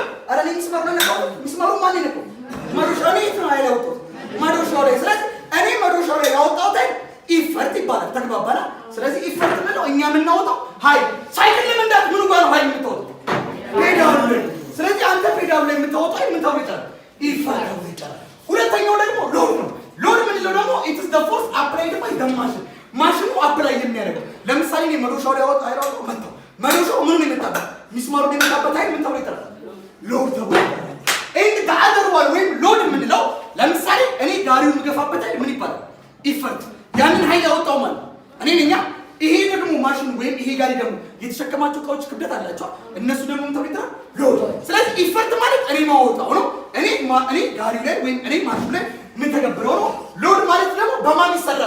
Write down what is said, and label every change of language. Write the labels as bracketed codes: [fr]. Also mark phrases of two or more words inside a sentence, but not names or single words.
[am] ኧረ እኔ ሚስማሩ ላይ ነካሁት። ሚስማሩ ማን ላይ ነካሁት? መዶሻ ላይ ነው ኃይል ያወጣሁት። መዶሻው ላይ። ስለዚህ እኔ መዶሻው ላይ ያወጣሁት ኃይል ኢፈርት ይባላል። ተግባባና? ስለዚህ ኢፈርት ምንለው እኛ የምናወጣው ኃይል። ሳይክል ለመንዳት ምኑ ጋር ነው ኃይል የምታወጣው? ፔዳሉ ላይ። ስለዚህ አንተ ፔዳሉ ላይ የምታወጣው ምን ተብሎ ይጠራል? ኢፈርት ተብሎ ይጠራል። ሁለተኛው ደግሞ ሎድ ነው። ሎድ ምንለው ደግሞ [en] it is the force applied by the machine [am] ማሽኑ አፕላይ የሚያደርገው። ለምሳሌ እኔ መዶሻው ላይ አወጣው መጣው መዶሻው ምኑን የመጣበት ሚስማሩን የመጣበት ኃይል ምን ተብሎ ይጠራል? ሎድ ተብሎ ይጠራል። [en] and the other one [am] ወይም ሎድ ምንለው ለምሳሌ እኔ ጋሪውን የምገፋበት ኃይል ምን ይባላል? ኢፈርት። ያንን ኃይል ያወጣው ማለት እኔ ነኝ። ይሄ ደግሞ ማሽኑ ወይም ይሄ ጋሪ ደግሞ የተሸከማቸው እቃዎች ክብደት አላቸው። እነሱ ደግሞ ምን ተብሎ ይጠራል? ሎድ። ስለዚህ ኢፈርት ማለት እኔ ማወጣው ነው። እኔ ጋሪው ላይ ወይም እኔ ማሽኑ ላይ ምን ተገብረው ነው። ሎድ ማለት ደግሞ በማን ይሰራል?